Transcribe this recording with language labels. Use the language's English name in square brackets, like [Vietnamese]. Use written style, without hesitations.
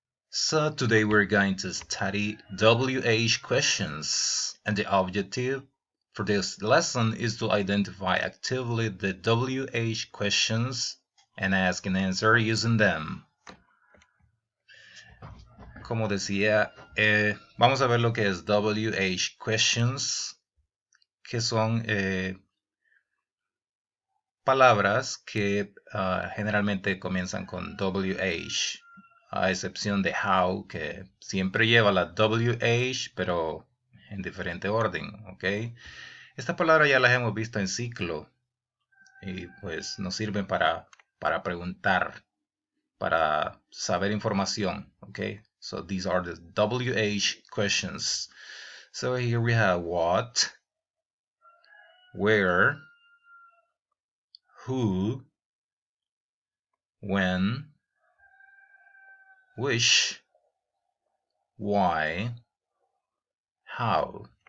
[English] So today we're going to study WH questions, and the objective for this lesson is to identify actively the WH questions and ask and answer using them. [Spanish] Como decía, vamos a ver lo que es WH questions, que son palabras que generalmente comienzan con WH, a excepción de how, que siempre lleva la WH, pero en diferente orden, ¿ok? Esta palabra ya las hemos visto en ciclo y pues nos sirven para preguntar, para saber información, ¿ok? [English] So these are the WH questions. So here we have what, where, who, when, which, why, how.